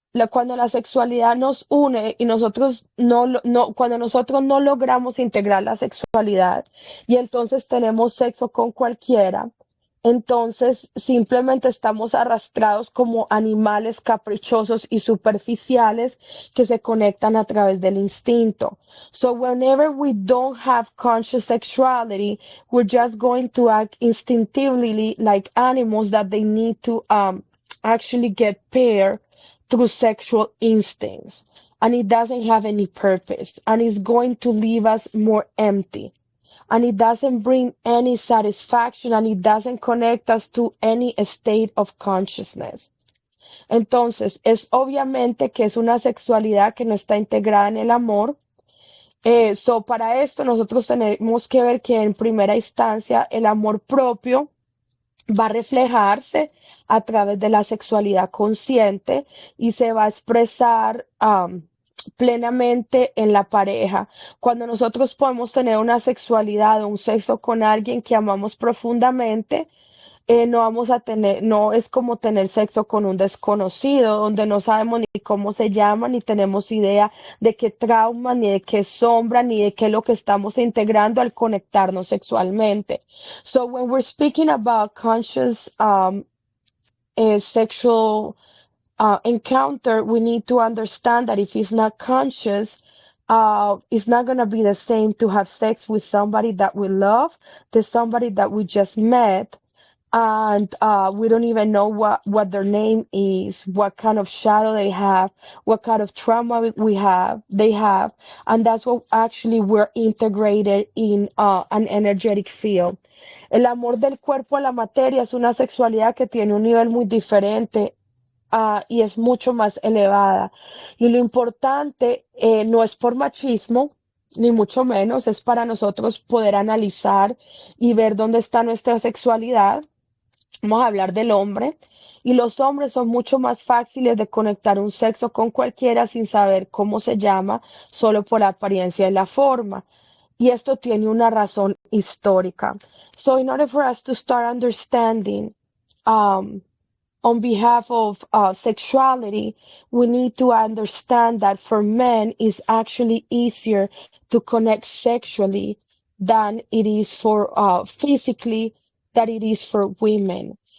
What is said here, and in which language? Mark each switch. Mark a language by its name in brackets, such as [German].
[Spanish] cuando la sexualidad nos une y nosotros cuando nosotros no logramos integrar la sexualidad y entonces tenemos sexo con cualquiera, entonces simplemente estamos arrastrados como animales caprichosos y superficiales que se conectan a través del instinto. [English] So whenever we don't have conscious sexuality, we're just going to act instinctively like animals that they need to actually get paired through sexual instincts. And it doesn't have any purpose. And it's going to leave us more empty. And it doesn't bring any satisfaction and it doesn't connect us to any state of consciousness. [Spanish] Entonces, es obviamente que es una sexualidad que no está integrada en el amor. Para esto nosotros tenemos que ver que en primera instancia el amor propio va a reflejarse a través de la sexualidad consciente y se va a expresar plenamente en la pareja. Cuando nosotros podemos tener una sexualidad o un sexo con alguien que amamos profundamente, no vamos a tener, no es como tener sexo con un desconocido, donde no sabemos ni cómo se llama, ni tenemos idea de qué trauma, ni de qué sombra, ni de qué es lo que estamos integrando al conectarnos sexualmente. [English] So when we're speaking about conscious sexual encounter, we need to understand that if it's not conscious, it's not going to be the same to have sex with somebody that we love, to somebody that we just met, and we don't even know what their name is, what kind of shadow they have, what kind of trauma they have, and that's what actually we're integrated in an energetic field. [Spanish] El amor del cuerpo a la materia es una sexualidad que tiene un nivel muy diferente y es mucho más elevada. Y lo importante no es por machismo, ni mucho menos, es para nosotros poder analizar y ver dónde está nuestra sexualidad. Vamos a hablar del hombre. Y los hombres son mucho más fáciles de conectar un sexo con cualquiera sin saber cómo se llama, solo por la apariencia y la forma. Y esto tiene una razón histórica. [English] So in order for us to start understanding um, on behalf of sexuality, we need to understand that for men it's actually easier to connect sexually than it is for physically, that it is for women.